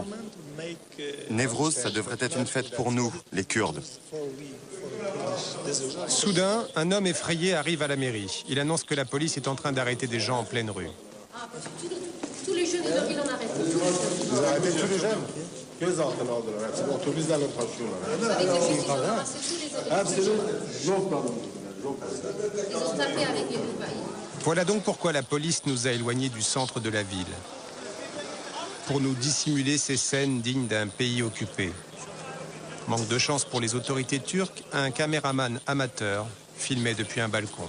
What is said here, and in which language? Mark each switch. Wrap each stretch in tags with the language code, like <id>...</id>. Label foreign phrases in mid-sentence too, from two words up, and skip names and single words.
<fr>Névrose, ça devrait être une fête pour nous, les Kurdes. Soudain, un homme effrayé arrive à la mairie. Il annonce que la police est en train d'arrêter des gens en pleine rue. Tous les jeunes, ils l'ont arrêté. Vous arrêtez tous les jeunes?</fr> <tr>Gözaltına aldılar hepsini. Otobüslerle taşıyorlar. Hepsini yok pardon.</tr> <fr>Voilà donc pourquoi la police nous a éloignés du centre de la ville. Pour nous dissimuler ces scènes dignes d'un pays occupé. Manque de chance pour les autorités turques, un caméraman amateur filmait depuis un balcon.</fr>